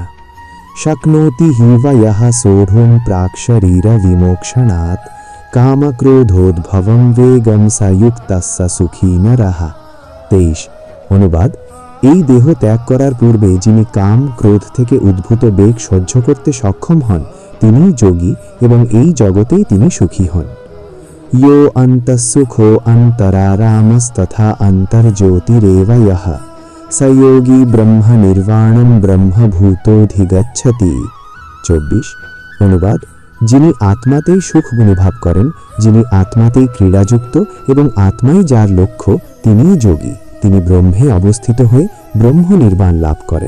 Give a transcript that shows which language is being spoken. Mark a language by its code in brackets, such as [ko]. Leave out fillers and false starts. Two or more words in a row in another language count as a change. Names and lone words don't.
[sa] শক্নোতি হিবা ইহ সোঢ়ুম প্রাক শরীর বিমোক্ষণাৎ কামক্রোধোদ্ভবম বেগম সায়ুক্তস্য সুখী নরঃ। 23। [bn] অনুবাদ: এই দেহ ত্যাগ করার পূর্বে যিনি কাম ক্রোধ থেকে উদ্ভূত বেগ সহ্য করতে সক্ষম হন, তিনিই যোগী এবং এই জগতেই তিনি সুখী হন। [sa] यो अन्तःसुखो अन्तरारामस्तथा अन्तर्ज्योतिरेव यः स योगी ব্রহ্মনির্বাণম ব্রহ্মভূতোধিগচ্ছতি। 24। [bn] অনুবাদ: যিনি আত্মাতেই সুখ অনুভব করেন, যিনি আত্মাতেই ক্রীড়াযুক্ত এবং আত্মাই যার লক্ষ্য, তিনিই যোগী, তিনি ব্রহ্মে অবস্থিত হয়ে ব্রহ্মনির্বাণ লাভ করেন।